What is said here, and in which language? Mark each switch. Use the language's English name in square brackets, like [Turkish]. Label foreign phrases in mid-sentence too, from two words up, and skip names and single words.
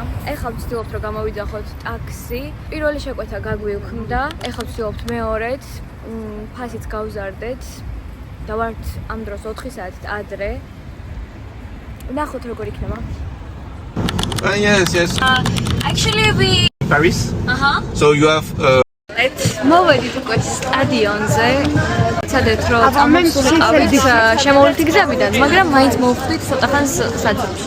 [Georgian] ეხლა ვცდილობთ რომ გამოვიძახოთ ტაქსი. პირველი შეკვეთა გაგვიუქმდა. ეხლა ვცდილობთ მეორედ, ფასიც გავზარდეთ. და ვართ ამ დროს 4 საათით ადრე. ვნახოთ როგორ იქნება. [English] Yes. Actually we Paris? So you have [Georgian] მოვედით უკვე სტადიონზე. ცადეთ რომ წამოვსულიყავით შემოვლითი გზებიდან, მაგრამ მაინც მოვხვდით ცოტა ხანს საძირში.